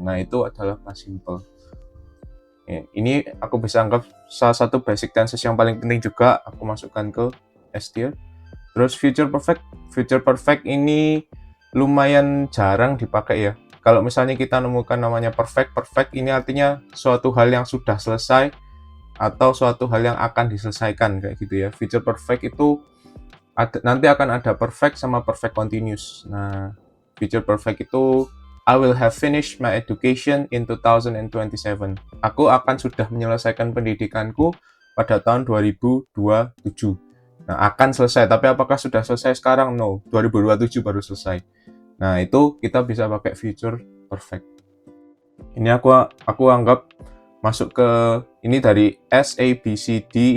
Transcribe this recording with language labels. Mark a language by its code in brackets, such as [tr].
[id] Nah, itu adalah past simple. Ini aku bisa anggap salah satu basic tenses yang paling penting juga aku masukkan ke S tier. Terus future perfect. Future perfect ini lumayan jarang dipakai ya. Kalau misalnya kita nemukan namanya perfect ini artinya suatu hal yang sudah selesai atau suatu hal yang akan diselesaikan kayak gitu ya. Future perfect itu nanti akan ada perfect sama perfect continuous. [en] Nah, future perfect itu I will have finished my education in 2027. [id] Aku akan sudah menyelesaikan pendidikanku pada tahun 2027. Nah, akan selesai. Tapi apakah sudah selesai sekarang? No, 2027 baru selesai. Nah, itu kita bisa pakai future perfect. Ini aku anggap masuk ke ini dari S, A, B, C, D.